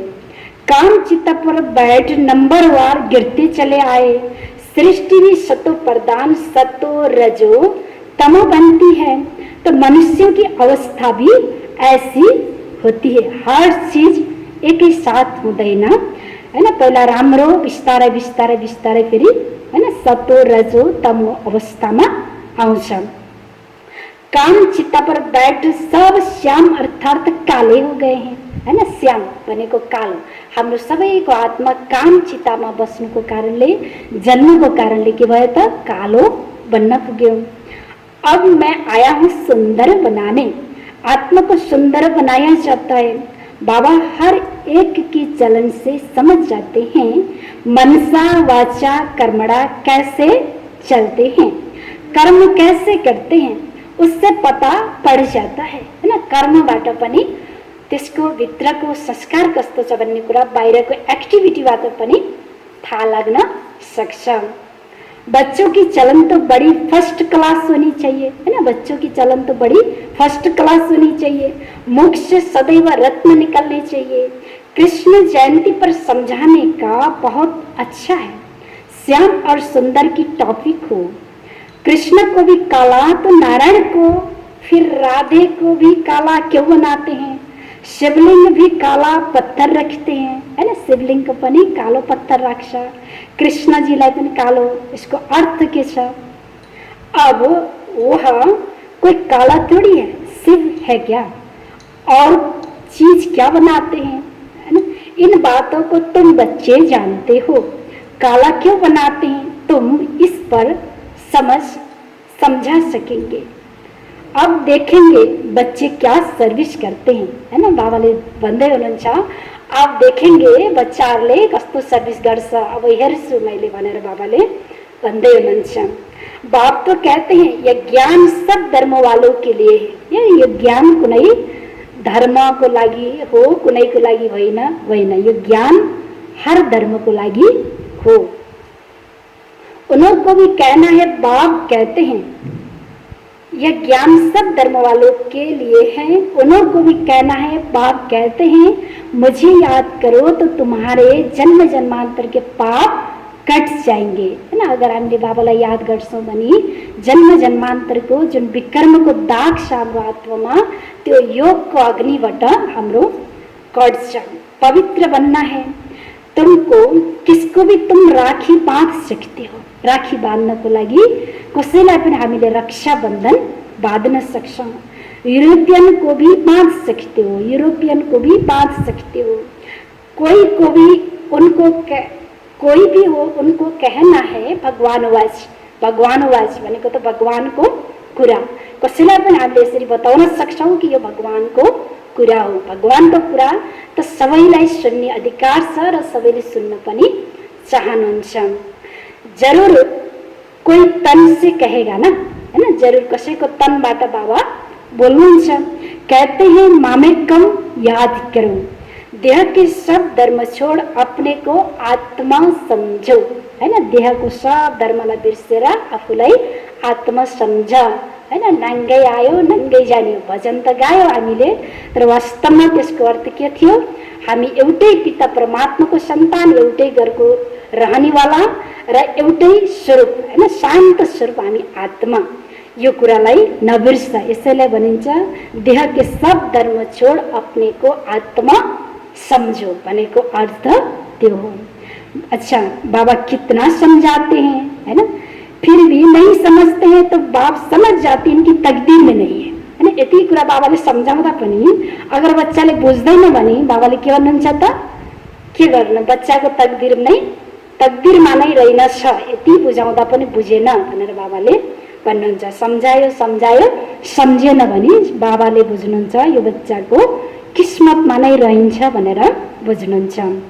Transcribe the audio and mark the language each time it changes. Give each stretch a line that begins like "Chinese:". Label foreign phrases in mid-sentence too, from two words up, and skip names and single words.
Hindi: काम चित्ता पर बैठ नंबरवार गिरते चले आए। सृष्टि भी सतो प्रधान, सतो रजो तमो बनती है। तो मनुष्यों की अवस्था भी ऐसी होती है, हर चीज एक ही साथ हुँदैन, है ना।
Nepali: पहिला राम्रो, बिस्तारै बिस्तारै बिस्तारै फेरि, है ना, सतो रजो तमो अवस्थामा आउँछ।
Hindi: काम चित्ता पर बैठ सब श्याम अर्थात काले हो गए हैं, है ना।
Nepali: श्याम भनेको कालो। हाम्रो सबैको आत्मा काम चित्तामा बस्नुको कारणले, जन्मको कारणले के भयो त? कालो बन्न पुग्यो।
Hindi: अब मैं आया हूँ सुंदर बनाने। आत्मा को सुंदर बनाया जाता है। बाबा हर एक की चलन से समझ जाते हैं मनसा वाचा कर्मणा कैसे चलते हैं, कर्म कैसे करते हैं, उससे पता पड़ जाता है ना।
Nepali: कर्मबाट पनि त्यसको भित्रको संस्कार कस्तो छ भन्ने कुरा बाहिरको एक्टिभिटीबाट पनि थाहा लाग्न सक्छ।
Hindi: बच्चों की चलन तो बड़ी
English: first class
Hindi: होनी चाहिए, है ना। बच्चों की चलन तो बड़ी
English: first class
Hindi: होनी चाहिए। मुख से सदैव रत्न निकलने चाहिए। कृष्ण जयंती पर समझाने का बहुत अच्छा है। श्याम और सुंदर की टॉपिक हो। कृष्ण को भी काला तो नारायण को, फिर राधे को भी काला क्यों बनाते हैं? शिवलिंग भी काला पत्थर रखते हैं, है ना।
Nepali: शिवलिंग को पनि कालो पत्थर राख्छ, कृष्ण जीलाई पनि कालो।
Hindi: इसको अर्थ
Nepali: के छ?
Hindi: अब वह कोई काला थोड़ी है, शिव है क्या? और चीज क्या बनाते हैं, है ना। इन बातों को तुम बच्चे जानते हो। काला क्यों बनाते हैं तुम इस पर समझा सकेंगे। अब देखेंगे बच्चे क्या सर्विस करते हैं, है ना।
Nepali: बाबाले भन्दै हुनुहुन्छ
Hindi: आप देखेंगे
Nepali: बच्चाहरूले कस्तो सर्विस गर्छ, अब हेर्छु मैले भनेर बाबाले भन्दै हुनुहुन्छ।
Hindi: बाप तो कहते हैं यह ज्ञान सब धर्म वालों के लिए है।
Nepali: यो ज्ञान कुनै धर्मको लागि हो, कुनैको लागि होइन। यो ज्ञान हर धर्मको लागि हो।
Hindi: उनको भी कहना है, बाप कहते हैं यह ज्ञान सब धर्म वालों के लिए है। उनको भी कहना है, बाप कहते हैं मुझे याद करो तो तुम्हारे जन्म जन्मांतर के पाप कट जाएंगे, है ना।
Nepali: अगर हामीले बाबालाई याद गर्छौं भने जन्म जन्मान्तरको जुन विकर्मको दाग छ हाम्रो आत्मामा, त्यो योगको अग्निबाट हाम्रो कट्छ।
Hindi: पवित्र बनना है तुमको। किसको भी तुम राखी बांध सकते हो।
Nepali: राखी बाँध्नको लागि कसैलाई पनि हामीले रक्षा बन्धन बाँध्न सक्छौं।
Hindi: यूरोपियन को भी बांध सकते हो, यूरोपियन को भी बांध सकते हो। कोई को भी उनको कोई भी हो उनको कहना है भगवानवाज।
Nepali: भगवानवाज भनेको त भगवानको कुरा। कसैलाई पनि हामीले यसरी बताउन सक्छौं कि यो भगवानको कुरा हो। भगवानको कुरा त सबैलाई सुन्ने अधिकार छ र सबैले सुन्न पनि चाहनुहुन्छ।
Hindi: जरूर कोही तन से कहेगा ना, है ना,
Nepali: जरूर कसैको तनबाट बाबा बोल्नुहुन्छ।
Hindi: कहते हैं मामेकम याद करो, देह के सब धर्म छोड़ अपने को आत्मा सम्झौ, है ना,
Nepali: देहको सब धर्मलाई बिर्सेर आफूलाई आत्मा सम्झ, है ना। नाङ्गै आयो नाङ्गै जाने भजन त गायो हामीले, तर वास्तवमा त्यसको अर्थ के थियो? हामी एउटै पिता परमात्माको सन्तान, एउटै घरको रहनेवाला र एउटै स्वरूप, हैन, शान्त स्वरूप हामी आत्मा। यो कुरालाई नबिर्स। यसैलाई भनिन्छ
Hindi: देह के सब धर्म छोड अपने को आत्मा समझो
Nepali: भनेको अर्थ त्यो हो।
Hindi: अच्छा, बाबा कितना समझाते हैं, है ना, फिर भी नहीं समझते हैं तो बाप समझ जाते हैं इनकी तकदीर में नहीं है, है ना।
Nepali: यति कुरा बाबाले सम्झाउँदा पनि अगर बच्चाले बुझ्दैन भने बाबाले के भन्नुहुन्छ त? के गर्नु? बच्चाको तकदीरमा नै रहेनछ, यति बुझाउँदा पनि बुझेन भनेर बाबाले भन्नुहुन्छ। सम्झायो सम्झेन भने बाबाले बुझ्नुहुन्छ यो बच्चाको किस्मतमा नै रहन्छ भनेर बुझ्नुहुन्छ।